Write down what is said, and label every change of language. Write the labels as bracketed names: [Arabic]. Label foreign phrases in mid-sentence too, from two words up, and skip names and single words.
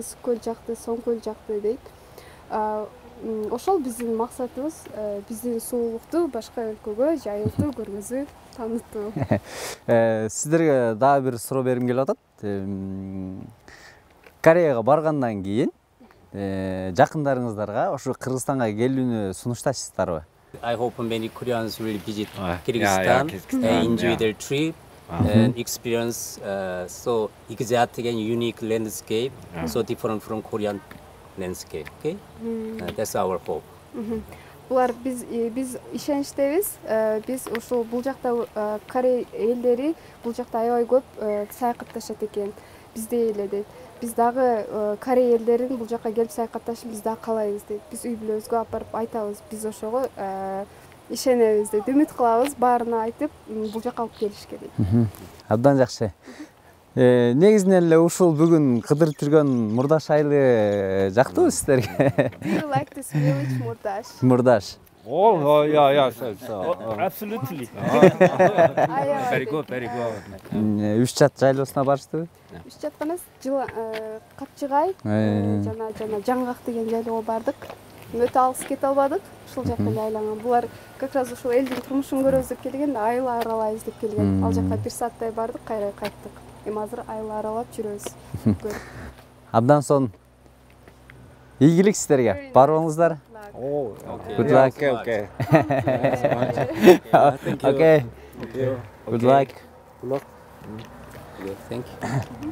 [Kyrgyz] Ысык көл жакты, Соң көл жакты дейт. Ошол биздин максатыбыз, биздин суулукту башка өлкөгө жайылтуу, көргөзүү, таанытуу. Сиздерге дагы бир суроо бергим келип атат. Кореяга баргандан кийин жакындарыңыздарга ошо Кыргызстанга келүүнү сунуштайсыздарбы? [English] I hope many Koreans will visit Kyrgyzstan and enjoy their trip and experience so exotic and unique landscape, so different from Korean landscape. Okay, that's our hope. [Kyrgyz] Булар биз ишеничтебиз. Биз ошол бул жакта Корей элдери бул жакта аябай көп саякатташат экен. Бизде эле дейт. Биз дагы Корей элдерин бул жакка келип саякатташын биз дагы каалайбыз дейт. Биз үй бүлөбүзгө апарып айтабыз. Биз ошого ишенебиз дейт. Үмүт кылабыз, баарына айтып бул жакка алып келишке дейт. Абдан жакшы. Негизинен эле ушул бүгүн кыдырып жүргөн Мурдаш айылы жактыбы сиздерге? [English] Do you like this village, Murdash? Murdash. Oh, yeah. Absolutely. Very good. [Kyrgyz] 3 чат жайлоосуна барыштыбы? 3 чат эмес, Капчыгай жана Жаңгак деген жайлоого бардык. Өтө алыс кете албадык. Ушул жакка айланган. Булар [Russian] как раз [Kyrgyz] ушул элдин турмушун көрөбүз деп келген, айыл аралайбыз деп келген. Ал жакка 1 сааттай бардык, кайра кайттык. Эми азыр айыл аралап жүрөбүз. Абдан соң ийгилик сиздерге. Барыңыздар. [English] Good luck. Okay. Okay. Good luck. Thank you.